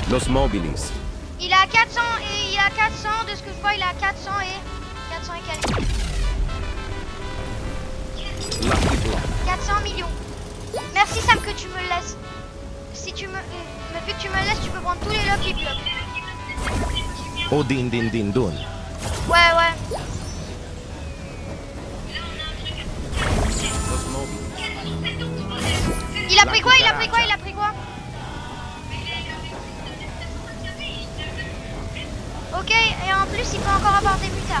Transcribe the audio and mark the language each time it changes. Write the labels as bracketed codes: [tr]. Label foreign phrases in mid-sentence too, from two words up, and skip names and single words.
[fr] Los Mobilis. Il a 400 et il a 400, de ce que je vois, il a 400 et quelques. Lucky block. 400 millions. Merci Sam que tu me le laisses. Si tu me... Vu que tu me le laisses, tu peux prendre tous les Lucky Blocks. Oh din din din dun. Ouais. Los Mobilis. Il a pris quoi? Ok, et en plus, il peut encore avoir des mutards.